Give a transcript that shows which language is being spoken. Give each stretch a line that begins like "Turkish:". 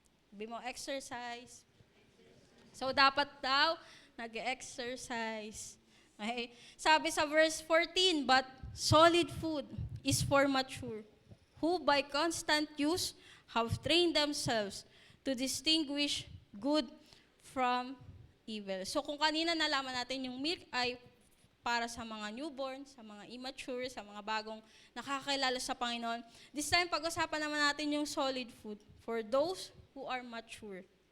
Filipino: Sabi mo, exercise. So, dapat daw, nag-exercise. Okay?
English: Sabi sa verse 14, but solid food is for mature, who by constant use have trained themselves to distinguish good from evil.
Filipino: So kung kanina nalaman natin yung milk ay para sa mga newborn, sa mga immature, sa mga bagong nakakakilala sa Panginoon.
English: This time,
Filipino: pag-usapan naman natin yung
English: solid food for those who are mature.